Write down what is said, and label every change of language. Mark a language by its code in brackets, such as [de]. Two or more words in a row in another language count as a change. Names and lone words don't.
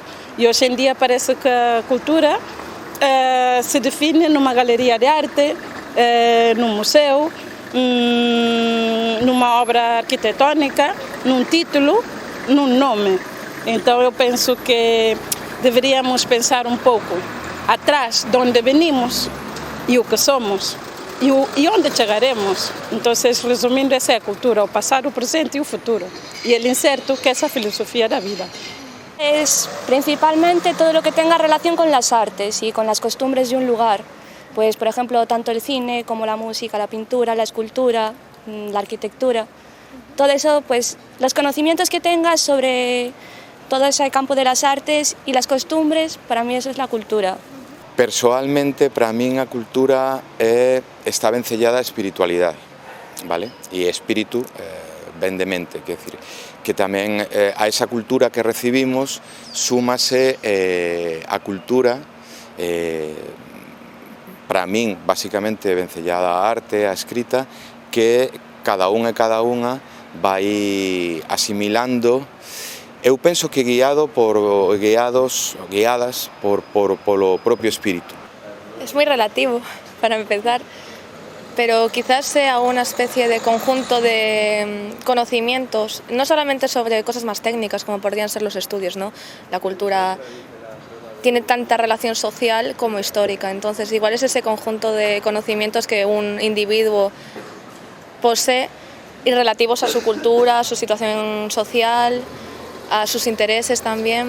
[pt] E hoje em dia parece que a cultura se define numa galeria de arte, num museu, numa obra arquitetônica, num título, num nome. Então eu penso que deveríamos pensar um pouco atrás de onde venimos e o que somos e onde chegaremos. Então, resumindo, essa é a cultura, o passado, o presente e o futuro. E el inserto, que é essa filosofia da vida. [es] Es principalmente todo lo que tenga relación con las artes y con las costumbres de un lugar. Pues, por ejemplo, tanto el cine como la música, la pintura, la escultura, la arquitectura. Todo eso, pues, los conocimientos que tengas sobre todo ese campo de las artes y las costumbres, para mí eso es la cultura. [gl] Persoalmente, para min a cultura está vencellada a espiritualidade, vale? E espírito ven de mente, quer decir, que tamén a esa cultura que recibimos súmase a cultura para min, basicamente, vencellada á arte, á escrita, que cada un e cada unha vai asimilando. Eu penso que guiadas polo propio espírito. [es] Es muy relativo, para empezar, pero quizás sea una especie de conjunto de conocimientos, no solamente sobre cosas más técnicas como podrían ser los estudios, ¿no? La cultura tiene tanta relación social como histórica, entonces igual es ese conjunto de conocimientos que un individuo posee y relativos a su cultura, a su situación social, a sus intereses también.